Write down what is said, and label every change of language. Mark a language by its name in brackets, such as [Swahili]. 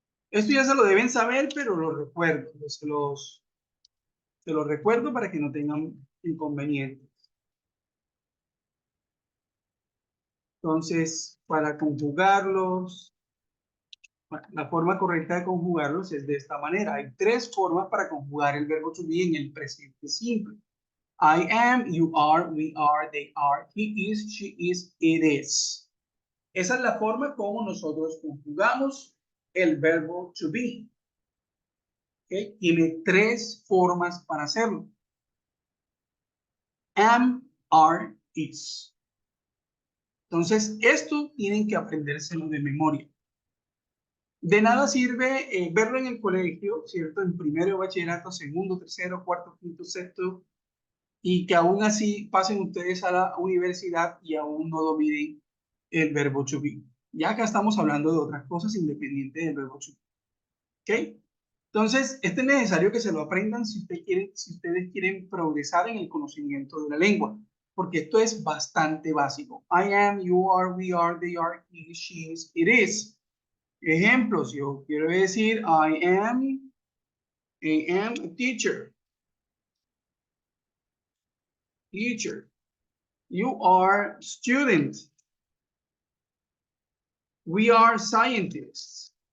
[Spanish] Esto ya se lo deben saber, pero lo recuerdo, se los recuerdo para que no tengan inconvenientes. Entonces, para conjugarlos, la forma correcta de conjugarlos es de esta manera. Hay tres formas para conjugar el verbo to be en el presente simple. [English] I am, you are, we are, they are, he is, she is, it is. [Spanish] Esa es la forma como nosotros conjugamos el verbo to be. ¿Okay? Tiene tres formas para hacerlo. Am, are, is. Entonces, esto tienen que aprendérselo de memoria. De nada sirve verlo en el colegio, ¿cierto? En primero de bachillerato, segundo, tercero, cuarto, quinto, sexto, y que aún así pasen ustedes a la universidad y aún no dominen el verbo to be. Ya acá estamos hablando de otras cosas independientes del verbo to be. ¿Ok? Entonces, es necesario que se lo aprendan si ustedes quieren progresar en el conocimiento de la lengua, porque esto es bastante básico. [English] I am, you are, we are, they are, he, she is, it is. [Spanish] Ejemplos, yo quiero decir, [English] I am a teacher. Teacher. You are student. We are scientists.